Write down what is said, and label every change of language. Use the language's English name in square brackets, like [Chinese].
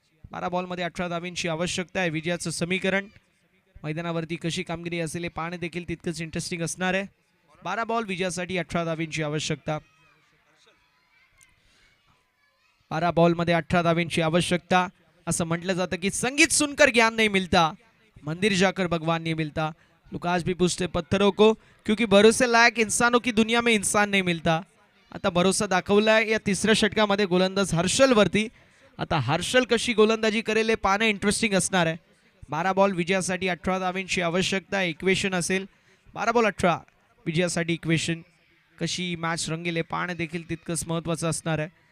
[Marathi] 12 बॉलमध्ये 18 धावेंची आवश्यकता आहे. विजयाचं समीकरण मैदानावरती कशी कामगिरी असेल हे पाहणे देखील तितकंच इंटरेस्टिंग असणार आहे. 12 बॉल विजयासाठी 18 धावेंची आवश्यकता. 12 बॉलमध्ये 18 धावेंची आवश्यकता. असं म्हटलं जातं की [Hindi] संगीत सुनकर ज्ञान नहीं मिलता, मंदिर जाकर भगवान नहीं मिलता. लुकास भी पूछते पत्थरों को क्योंकि भरोसे लायक इंसानों की दुनिया में इंसान नहीं मिलता. [Marathi] आता भरोसा दाखवलाय या तिसऱ्या षटकामध्ये गोलंदाज हर्षल वरती. आता हर्षल कशी गोलंदाजी करेल हे पाहणं इंटरेस्टिंग असणार आहे. 12 बॉल विजयासाठी 18 धावेंची आवश्यकता. इक्वेशन असेल 12 बॉल 18 विजयासाठी इक्वेशन. कशी मॅच रंगेल हे पाहणं देखील तितकंच महत्त्वाचं असणार आहे.